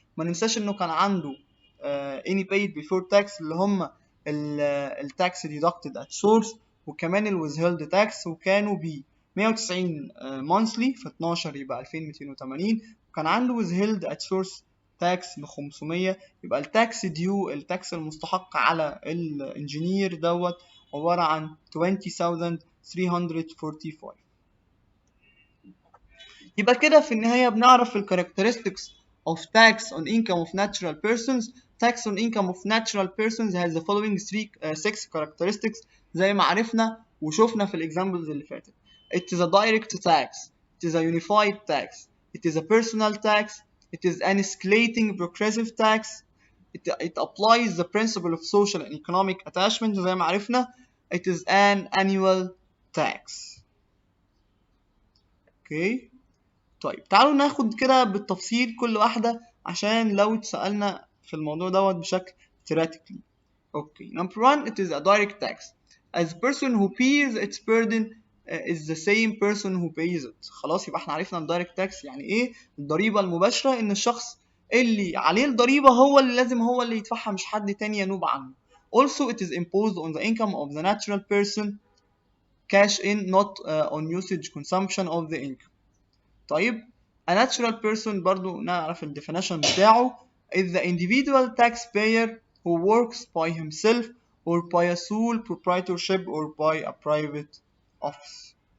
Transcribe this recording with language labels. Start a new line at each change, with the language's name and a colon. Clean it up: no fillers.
Arabic: ما ننساش انه كان عنده
English: any paid before tax
Arabic: اللي هم التاكس
English: deducted at source،
Arabic: وكمان الويزهيلد تاكس، وكانوا ب 190 monthly في 12 يبقى 2280، وكان عنده
English: withheld at source
Arabic: تاكس ب 500. يبقى التاكس ديو، التاكس المستحق على الانجينير دوت عبارة عن 20345. يبقى كده في النهاية بنعرف ال
English: characteristics of tax on income of natural persons. Tax on income of natural persons has the following 6 characteristics
Arabic: زي ما عرفنا وشوفنا في الexamples اللي فاتت.
English: It is a direct tax, it is a unified tax, it is a personal tax, it is an escalating progressive tax, it applies the principle of social and economic attachment
Arabic: زي ما عرفنا.
English: It is an annual tax. Okay.
Arabic: طيب تعالوا ناخد كده بالتفصيل كل واحدة عشان لو اتسألنا في الموضوع دوت بشكل theoretically.
English: Okay. Number 1, it is a direct tax. As person who bears its burden is the same person who pays it.
Arabic: خلاص يبقى احنا عرفنا الدايركت تاكس يعني ايه. الضريبة المباشرة ان الشخص اللي عليه الضريبة هو اللي لازم هو اللي يدفعها، مش حد تاني ينوب عنه.
English: Also it is imposed on the income of the natural person cash in, not on usage consumption of the income.
Arabic: طيب
English: a natural person
Arabic: برضو نعرف ال
English: definition بتاعه is the individual taxpayer who works by himself or by a sole proprietorship or by a private office.